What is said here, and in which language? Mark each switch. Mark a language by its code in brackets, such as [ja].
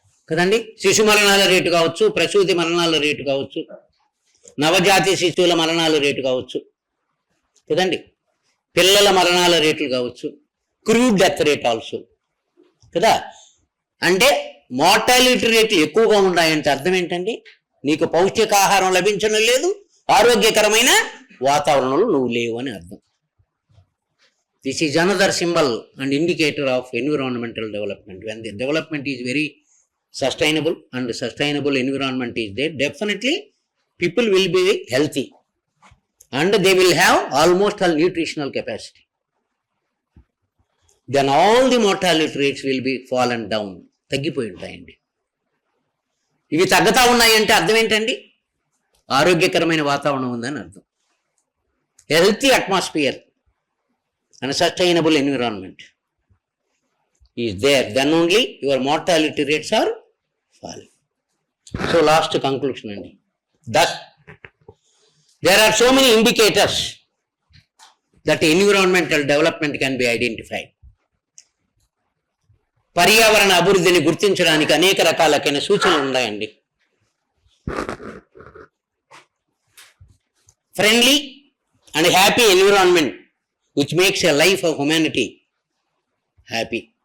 [te] కదండి, శిశు మరణాల రేటు కావచ్చు, ప్రసూతి మరణాల రేటు కావచ్చు, నవజాతి శిశువుల మరణాల రేటు కావచ్చు కదండి, పిల్లల మరణాల రేట్లు కావచ్చు, క్రూడ్ డెత్ రేట్ ఆల్సో కదా. అంటే మోర్టాలిటీ రేటు ఎక్కువగా ఉన్నాయంటే అర్థం ఏంటండి? నీకు పౌష్టికాహారం లభించడం లేదు, ఆరోగ్యకరమైన వాతావరణంలో నువ్వు లేవు అని అర్థం. [en] This is another symbol and indicator of environmental development. When the development is very sustainable and sustainable environment is there, definitely people will be healthy and they will have almost all nutritional capacity. Then all the mortality rates will be fallen down. [te] తగ్గిపోయి ఉంటాయండి. ఇవి తగ్గుతా ఉన్నాయంటే అర్థం ఏంటండి? ఆరోగ్యకరమైన వాతావరణం ఉందని అర్థం. [en] Healthy atmosphere and sustainable environment is there, then only your mortality rates are falling. So last conclusion అండి. Thus, there are so many indicators that environmental development can be identified. [te] పర్యావరణ అభివృద్ధిని గుర్తించడానికి అనేక రకాలైన సూచనలు ఉన్నాయండి. [en] Friendly and happy environment which makes a life of humanity happy.